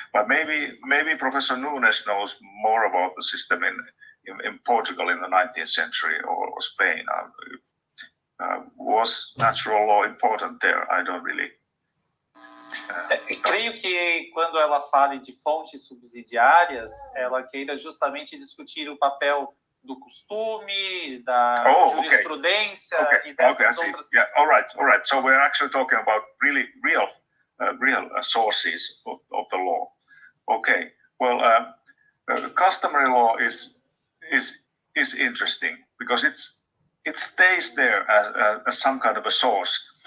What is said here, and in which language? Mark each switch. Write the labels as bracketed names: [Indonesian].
[English] But maybe Professor Nunes knows more about the system in Portugal in the 19th century or Spain. Was natural law important there? I don't really. [Portuguese] Creio que quando ela fale de fontes subsidiárias, ela queira justamente discutir o papel do costume, da jurisprudência e dessas outras. [English] Yeah, all right. So we're actually talking about really real sources of the law. Okay. Well, customary law is interesting because it stays there as some kind of a source.